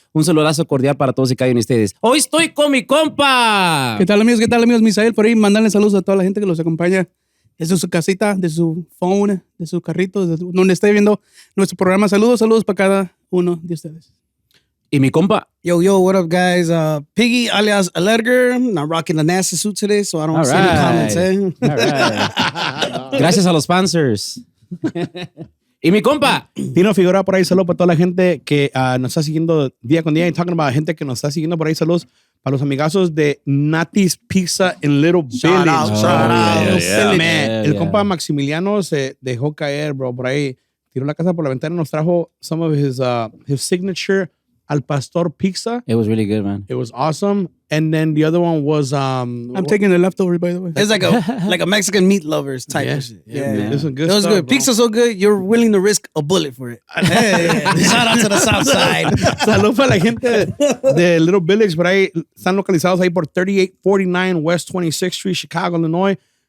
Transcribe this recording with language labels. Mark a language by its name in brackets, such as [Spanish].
[Spanish] Un saludazo cordial para todos y cada uno de ustedes. Hoy estoy con mi compa. ¿Qué tal, amigos? Misael, por ahí mandarle saludos a toda la gente que los acompaña desde su casita, de su phone, de su carrito, desde donde esté viendo nuestro programa. Saludos para cada uno de ustedes. Y mi compa. [English] Yo, what up, guys? Piggy, alias Edgar. I'm rocking the nasty suit today, so I don't see any comments, All right. [Spanish] Gracias a los sponsors. Y mi compa. Tino Figueroa por ahí, saludos para toda la gente que nos está siguiendo día con día. Y [English] talking about [Spanish] gente que nos está siguiendo por ahí, saludos para los amigazos de Nati's Pizza en Little Village. [English] Shout out. [Spanish] El compa Maximiliano se dejó caer, bro, por ahí. Tiró la casa por la ventana y nos trajo [English] some of his signature [Spanish] al pastor pizza. [English] It was really good, man. It was awesome. And then the other one was I'm taking the leftovers, by the way. It's like a Mexican meat lovers type of shit. Yeah. This was good. It was stuff, good. bro. Pizza's so good, you're willing to risk a bullet for it. Hey, shout out to the South Side. [Spanish] Salud para la gente de Little Village, por ahí están localizados ahí por 3849 West 26th Street, Chicago, Illinois.